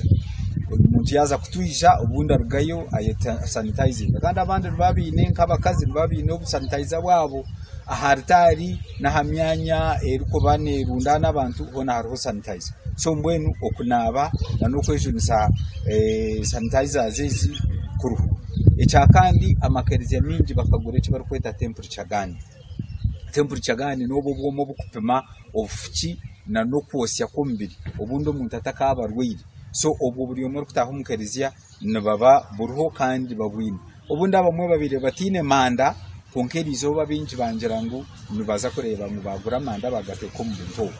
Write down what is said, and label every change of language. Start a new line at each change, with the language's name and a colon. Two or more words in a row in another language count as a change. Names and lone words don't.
Nyankole: Omuntu yaza kutwija obundi arugayo ayeta sanitizing kandi abandi babiine nk'abakazi babiine obusanitizer bwabo aha alitari n'aha myanya erikuba neerunda n'abantu hoona hariho sanitizer. So mbwenu okunaaba n'okwejunisa sanitizers ezi kuruhu. Ekyakandi amakiriziya mingi bakagura eki barikweta
English: temperature gun. Temperature gun
Nyankole: n'obwo bw'omu obukupima obufuki na n'okwosya kw'omubiri obundi omuntu atakaaba arwaire. So obwo buri omwe orikutaha omu kiriziya nibaba buriho kandi babwine. Obundi abamwe babire batiine manda konka erizooba bingi bangira ngu nibaza kureeba ngu bagura amanda bagateeka omu bintu obwo.